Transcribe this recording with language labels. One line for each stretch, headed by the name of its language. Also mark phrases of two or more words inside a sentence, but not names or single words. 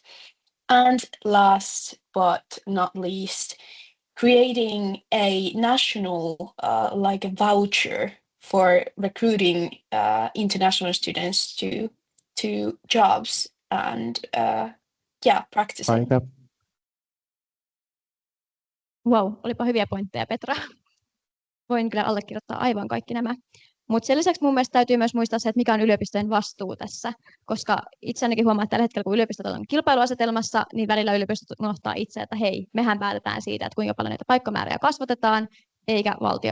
English: And last but not least, creating a national like a voucher for recruiting international students to jobs and practicing.
Finnish: Aika. Wow, olipa hyviä pointteja, Petra. Voin kyllä allekirjoittaa aivan kaikki nämä. Mutta sen lisäksi mun mielestä täytyy myös muistaa se, että mikä on yliopistojen vastuu tässä, koska itse ainakin huomaan, että tällä hetkellä kun yliopistot on kilpailuasetelmassa, niin välillä yliopistot unohtaa itse, että hei, mehän päätetään siitä, että kuinka paljon näitä paikkamääriä kasvatetaan, eikä valtio.